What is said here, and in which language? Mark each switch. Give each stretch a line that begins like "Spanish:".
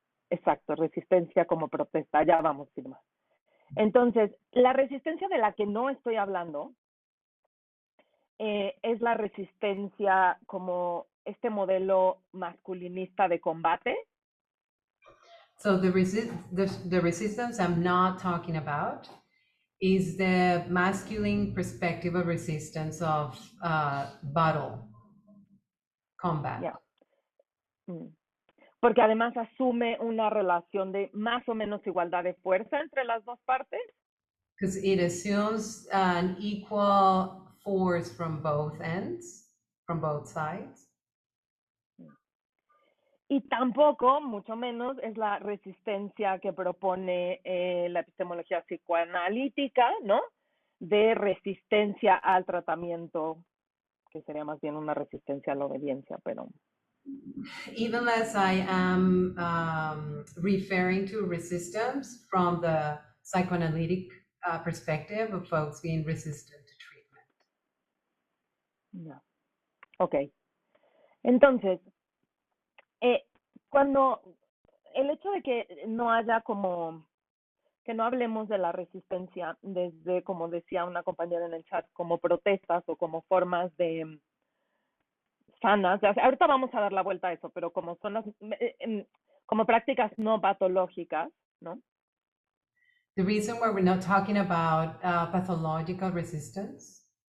Spanish: Exacto, resistencia como protesta. Ya vamos, Irma. Entonces, la resistencia de la que no estoy hablando es la resistencia como este modelo masculinista de combate.
English: So the resistance I'm not talking about is the masculine perspective of resistance of battle, combat.
Spanish: Ya. Porque además asume una relación de más o menos igualdad de fuerza entre las dos partes.
English: Because it assumes an equal force from both ends, from both sides.
Spanish: Y tampoco, mucho menos, es la resistencia que propone la epistemología psicoanalítica, ¿no? De resistencia al tratamiento, que sería más bien una resistencia a la obediencia, pero...
English: Even as I am referring to resistance from the psychoanalytic perspective of folks being resistant to treatment.
Spanish: No. Ok. Entonces, cuando el hecho de que no haya como, que no hablemos de la resistencia desde, como decía una compañera en el chat, como protestas o como formas de sanas, o sea, ahorita vamos a dar la vuelta a eso, pero como zonas, como prácticas no patológicas, ¿no?
English: The reason why we're not talking about pathological resistance.